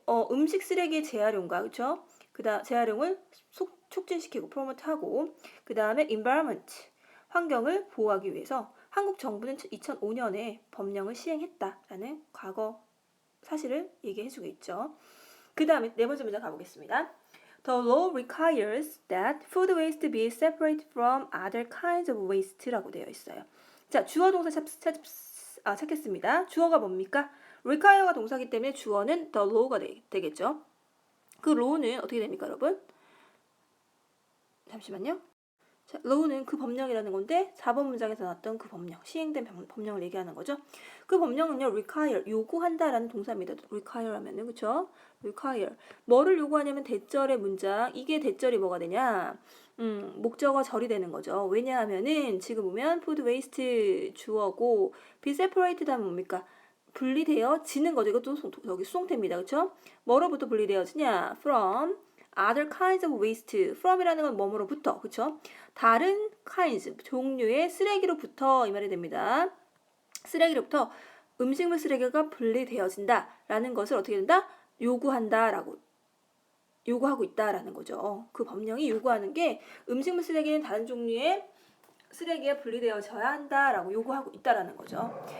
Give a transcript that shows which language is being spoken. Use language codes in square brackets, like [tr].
[ko] 음식 쓰레기 재활용과 그쵸? 그다음 재활용을 촉진시키고 프로모트하고 그 다음에 environment 환경을 보호하기 위해서 한국 정부는 2005년에 법령을 시행했다라는 과거 사실을 얘기해주고 있죠. 그 다음에 네 번째 문장 가보겠습니다. [en] The law requires that food waste be separated from other kinds of waste 라고 되어 있어요. [ko] 자, 주어 동사 찾겠습니다. 주어가 뭡니까? require가 동사기 때문에 주어는 the law 가 되겠죠. 그 law는 어떻게 됩니까, 여러분? 잠시만요. 자, law는 그 법령이라는 건데 4번 문장에서 나왔던 그 법령, 시행된 법령을 얘기하는 거죠. 그 법령은요, require, 요구한다라는 동사입니다. require 하면은, 그쵸? require. 뭐를 요구하냐면 대절의 문장, 이게 대절이 뭐가 되냐? 목적어 절이 되는 거죠. 왜냐하면은 지금 보면 food waste 주어고 be separated 하면 뭡니까? 분리되어지는 거죠. 이것도 여기 수동태입니다. 그쵸? 뭐로부터 분리되어지냐? [en] from other kinds of waste. [ko] from이라는 건 뭐뭐로부터, 그쵸? 다른 kinds, 종류의 쓰레기로부터 이 말이 됩니다. 쓰레기로부터 음식물 쓰레기가 분리되어진다라는 것을 어떻게 된다? 요구한다라고 요구하고 있다라는 거죠. 그 법령이 요구하는 게 음식물 쓰레기는 다른 종류의 쓰레기에 분리되어져야 한다라고 요구하고 있다라는 거죠.